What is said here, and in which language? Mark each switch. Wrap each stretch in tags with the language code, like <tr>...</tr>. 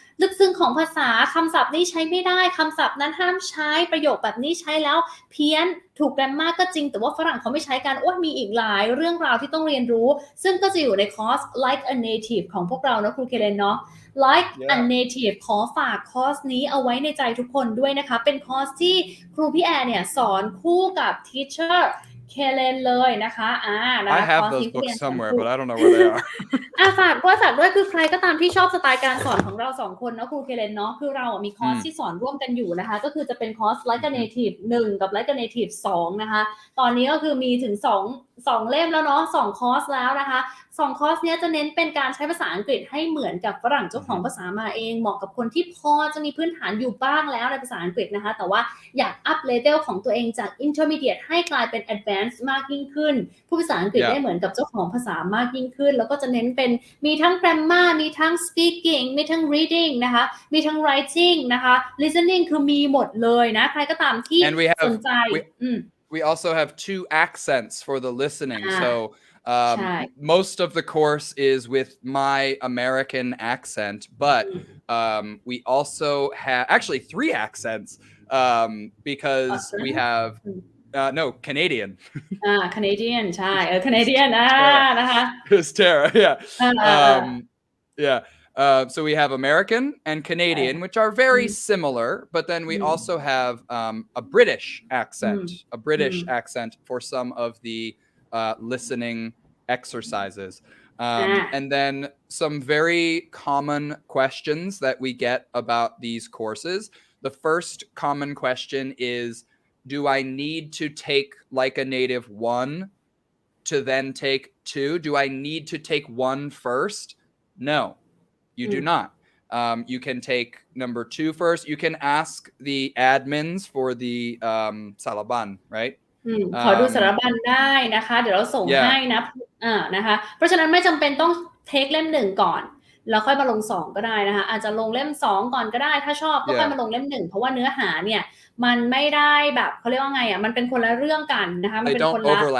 <th>ลึกซึ้งของภาษาคำศัพท์นี้ใช้ไม่ได้คำศัพท์นั้นห้ามใช้ประโยคแบบนี้ใช้แล้วเพี้ยนถูกแกรมมาก็จริงแต่ว่าฝรั่งเขาไม่ใช้กันมีอีกหลายเรื่องราวที่ต้องเรียนรู้ซึ่งก็จะอยู่ในคอร์ส Like a Native ของพวกเรานะครูเคเลนเนาะ Like a Native ขอฝากคอร์สนี้เอาไว้ในใจทุกคนด้วยนะคะเป็นคอร์สที่ครูพี่แอร์เนี่ยสอนคู่กับ Teacher เคเลนเลยนะคะ</th> <en>I have those books somewhere but I don't know where they are</en> <th>ฝากด้วยคือใครก็ตามที่ชอบสไตล์การสอนของเรา2คนนะครูเคเลนเนาะคือเรามีคอร์สที่สอนร่วมกันอยู่นะคะก็คือจะเป็นคอร์ส Like a Native 1กับ Like a Native 2นะคะ ตอนนี้ก็คือมีถึง2เล่มแล้วเนาะ2คอร์สแล้วนะคะ2คอร์สเนี้ยจะเน้นเป็นการใช้ภาษาอังกฤษให้เหมือนกับฝรั่งเจ้าของภาษามาเองเหมาะกับคนที่พอจะมีพื้นฐานอยู่บ้างแล้วในภาษาอังกฤษนะคะแต่ว่าอยากอัพเลเวลของตัวเองจาก Intermediate ให้กลายเป็น Advanced มากยิ่งขึ้นพูดภาษาอังกฤษได้เหมือนกับเจ้าของภาษามากยิ่งขึ้นแล้วก็จะเน้นเป็นมีทั้ง grammar มีทั้ง speaking มีทั้ง reading นะคะมีทั้ง writing นะคะ listening คือมีหมดเลยนะใครก็ตามที่สนใจ</th> <en>We also have 2 accents for the listening. So most of the course is with my American accent, but we also have actually 3 accents because we have No, Canadian.</en> <th>Canadian ใช่ Canadian นะคะ</th> <en>It's Tara, yeah. เออ Yeah. So we have American and Canadian, which are very similar, but then we also have a British accent for some of the listening exercises. And then some very common questions that we get about these courses. The first common question is, do I need to take like a native 1 to then take 2? Do I need to take 1 first? No, you do not. You can take number 2 first. You can ask the admins for the Salaban, right?</en> <th>ขอดูสารบัญได้นะคะเดี๋ยวเราส่งให้นะนะคะเพราะฉะนั้นไม่จำเป็นต้องเทคเล่ม1ก่อนแล้วค่อยมาลง2ก็ได้นะคะอาจจะลงเล่ม2ก่อนก็ได้ถ้าชอบก็ค่อยมาลงเล่ม1เพราะว่าเนื้อหาเนี่ยมันไม่ได้แบบเขาเรียกว่าไงมันเป็นคนละเรื่องกันนะคะมันเป็นคนละ</th>